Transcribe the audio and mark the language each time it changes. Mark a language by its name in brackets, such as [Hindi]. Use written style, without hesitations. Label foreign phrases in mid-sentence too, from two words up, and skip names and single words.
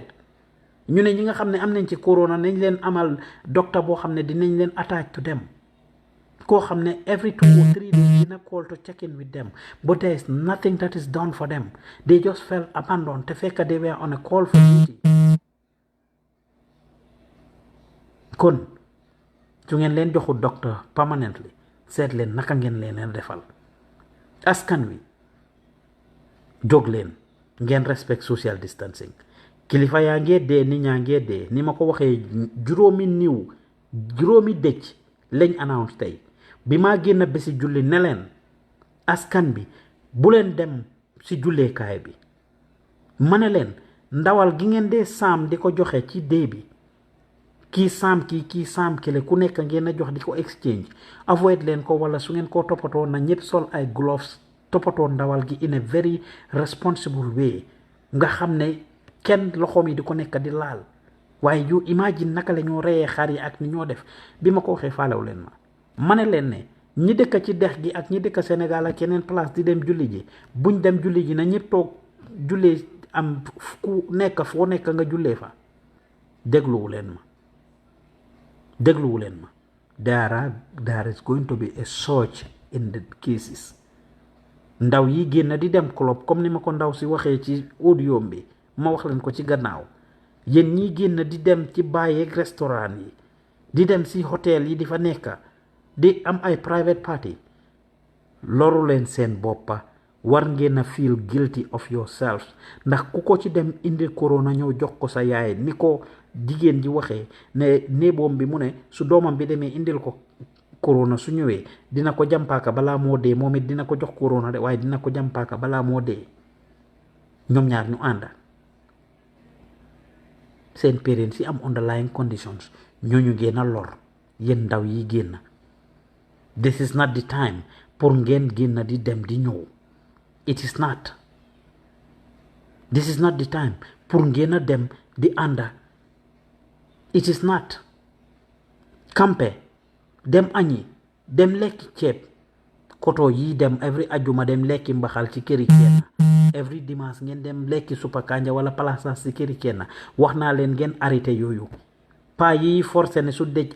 [Wolof] ñu ne ñi nga xam ne am nañ ci corona nañ leen amal docteur boo xam ne dinañ leen [English] attach to them [Wolof] koo xam ne [English] every 2 or 3 days dina call to check in with [Wolof] them [English] but there is nothing that is done for them. They just felt abandoned [Wolof] te fekk [English] they were on a call for duty. [Wolof] kon su ngeen leen joxu docteur permanently seet leen naka ngeen leen defal askan wi jóg leen ngeen [English] respect social distancing [Wolof] kilifa yaa ngee dee nit ñaa ngee dee ni ma ko waxee juróomi dëj lañ announce tey bi maa génn bési julli ne leen askan bi bu leen dem si julleekaay bi ma ne leen ndawal gi ngeen dee saam di ko joxe ci dee bi kii saam kii saam kile ku nekk ngeen a jox di ko exchange avoid leen ko wala su ngeen koo toppatoo na ñëpp sol ay gloves toppatoo ndawal gi [English] in a very responsible way [Wolof] nga xam ne kenn loxoom yi di ko nekk di laal waaye [English] you imagine [Wolof] naka la ñoo reyee xar yi ak ni ñoo def bi ma ko waxee faalew leen ma ne leen ne ñi dëkk ci dex gi ak ñi dëkk Sénégal ak yeneen place di dem julli ji buñ dem julli ji na ñëpp toog jullee am ku nekk foo nekk nga jullee fa dégluwu leen ma [English] there is going to be a surge in the cases [Wolof] ndaw yi génn di dem club comme ni ma ko ndaw si waxee ci audio bi ma wax leen ko ci gannaaw yéen ñi génn di dem ci bàyyeeg restaurant yi di dem si hôtel yi di fa nekk di am ay [English] private party [Wolof] loru leen seen boppa war ngeen a [English] feel guilty of yourself [Wolof] ndax ku ko ci dem indi corona ñëw jox ko sa yaay ni ko jigéen ji waxee ne néeboom bi mu ne su doomam bi demee indil ko corona su ñëwee dina ko jàmpaaka balaa moo dee moom it dina ko jox corona de waaye dina ko jàmpaaka balaa moo dee ñoom ñaar ñu ànda seen parents yi am [English] underlying conditions [Wolof] ñooñu génn a lor yéen ndaw yi génn [English] this is not the time [Wolof] pour ngeen génn di dem di ñëw [English] it is not this is not the time [Wolof] pour ngeen a dem di ànda [English] it is not [Wolof] kampe dem añi dem lekki ceeb koto yi dem every ajuma dem lekki mbaxal ci këri kenn every dimanche ngeen dem lekki suppa kanja wala palaasas ci këri kenn wax naa leen ngeen arrêté yooyu paa yi forcé ne su dëj